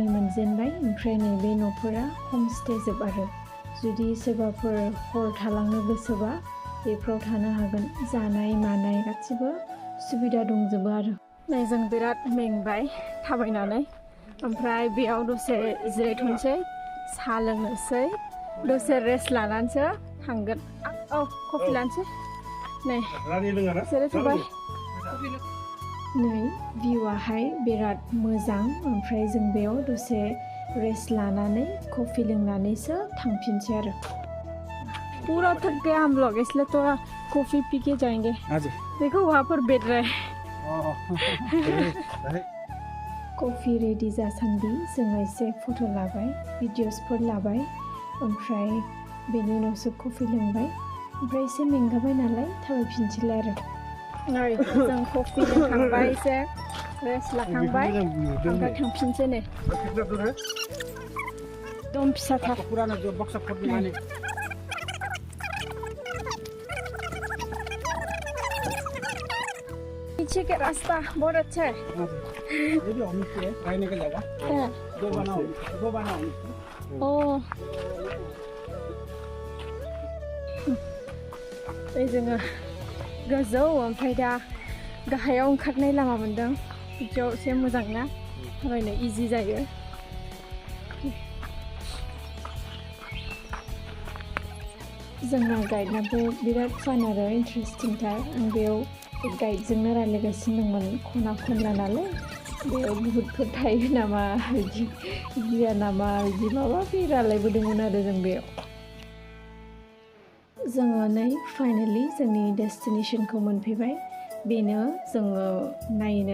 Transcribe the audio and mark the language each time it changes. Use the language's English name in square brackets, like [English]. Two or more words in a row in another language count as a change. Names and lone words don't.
[Bodo] मोनजेनबाय ओमफ्राय नैबे न'फोरा हमस्टे जोब आरो जुदि सोरबाफोर हर थालांनो गोसोबा बेफोराव थानो हागोन जानाय मानाय गासिबो सुबिदा दंजोबो आरो नै जों बिराद मेंबाय थाबायनानै ओमफ्राय बेयाव दसे जिरायथ'नोसै साहा लोंनोसै दसे रेस्ट लानानैसो थांगोन औ कफि लानोसै नै जिरायथ'बाय नै भिउआहाय बिराद मोजां ओमफ्राय जों बेयाव दसे रेस्ट लानानै कफि लोंनानैसो थांफिनसै आरो [Hindi] पूरा थक गया हम लोग इसलिए थोड़ा कॉफी पी के जाएंगे देखो वहाँ पर बैठ रहे [Bodo] कॉफी रेडी जासान्दि जोङो एसे फट' लाबाय भिडिअसफोर लाबाय ओमफ्राय बेनि उनावसो कफि लोंबाय ओमफ्राय एसे मेंगाबाय नालाय थाबायफिनसैलाय आरो नै जों कफि लोंखांबाय एसे रेस्ट लाखांबाय ओमफ्राय थांफिनसै नै दम फिसाथार [Hindi] पीछे का रास्ता बहुत अच्छा है ये भी होम स्टे है रहने का जगह दो बना [Bodo] ओ जोङो गोजौ ओमफ्राय दा गाहायाव ओंखारनाय लामा मोनदों बिदियाव एसे मोजां ना थाबायनो इजि जायो जोंना गाइडनाबो बिराद फान आरो इन्टारेस्टिंथार आं बेयाव गाइडजोंनो रायज्लायगासिनो दंमोन खना खनला नालाय बेयाव बुहुतफोर थायो नामा बिदि गिया नामा बिदि माबा बे रायज्लायबोदोंमोन आरो जों बेयाव जोङो नै फाइनालि जोंनि डेस्टिनेसनखौ मोनफैबाय बेनो जोङो नायनो